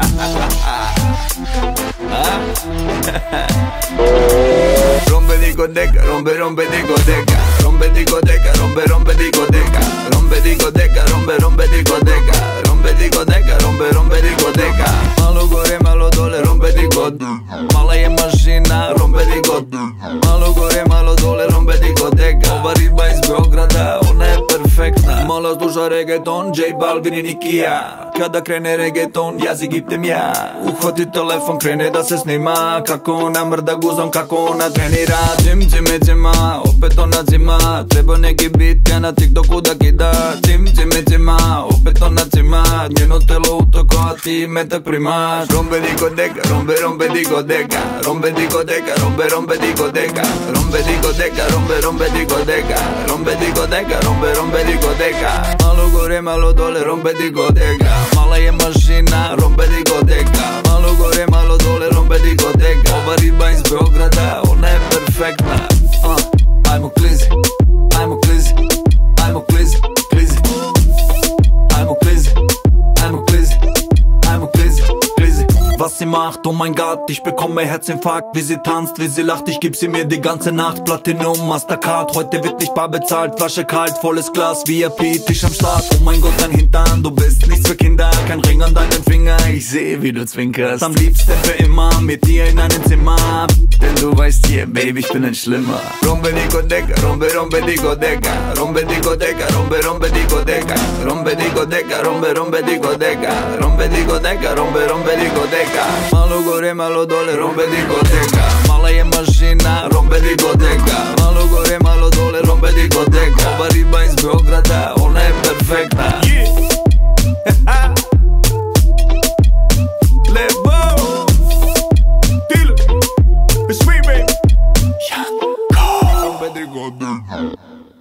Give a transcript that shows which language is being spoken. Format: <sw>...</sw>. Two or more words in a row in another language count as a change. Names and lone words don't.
<es>Rompe discoteca, rompe discoteca, rompe discoteca, rompe discoteca, rompe discoteca, rompe discoteca, rompe discoteca, rompe discoteca.</es> <sr>Malo gore, malo dole,</sr> <es>rompe discoteca.</es> <sr>Mala je mašina,</sr> <es>rompe discoteca.</es> <sr>Malo gore, malo dole,</sr> <es>rompe discoteca.</es> <sr>Ova riba iz Beograda, ona je perfektna. Malo sluša reggaeton, J Balvin i Nikija. Kada krene reggaeton, jazik iptem ja. Uhvati telefon, krene da se snima. Kako ona mrda guzom, kako ona trenira. Cim, cime, cima, opet ona cima. Treba neki bit, ja na TikToku da kida. Cim, cime, cima, opet ona cima. Njeno telo utoko, a ti metak primaš.</sr> <es>Rompe discoteca, rompe discoteca, rompe discoteca, rompe discoteca, rompe discoteca, rompe discoteca, rompe discoteca, rompe discoteca.</es> <sr>Malo gore, malo dole,</sr> <es>rompe discoteca.</es> <sr>Mala je mašina,</sr> <es>rompe discoteca.</es> <sr>Malo gore, malo dole,</sr> <es>rompe discoteca.</es> <sr>Ova riba iz Beograda, ona je perfektna. Ajmo klizi, ajmo klizi, ajmo klizi, klizi. Ajmo klizi, ajmo klizi, ajmo klizi, klizi.</sr> <de>Was sie macht, oh mein Gott, ich bekomme Herzinfarkt. Wie sie tanzt, wie sie lacht, ich geb sie mir die ganze Nacht. Platinum, Mastercard, heute wird nicht bar bezahlt. Flasche kalt, volles Glas, VIP, Tisch am Start. Oh mein Gott, dein Hintern, du bist nichts für Kinder. Kein Ring an deinen Finger, ich seh, wie du zwinkerst. Am liebsten für immer, mit dir in einem Zimmer. Denn du weißt hier, Baby, ich bin ein Schlimmer.</de> <es>Rompe discoteca, rompe discoteca, rompe discoteca, rompe discoteca, rompe discoteca, rompe discoteca, rompe discoteca, rompe discoteca.</es> <sr>Malo gore, malo dole,</sr> <es>rompe discoteca.</es> <sr>Mala je mašina,</sr> <es>rompe discoteca.</es> <sr>Malo gore, malo dole,</sr> <es>rompe discoteca.</es> <sr>Ova riba iz Beograda, ona je perfektna.</sr> <en>Lebo Tilo It's me, baby.</en> <es>Rompe discoteca.</es>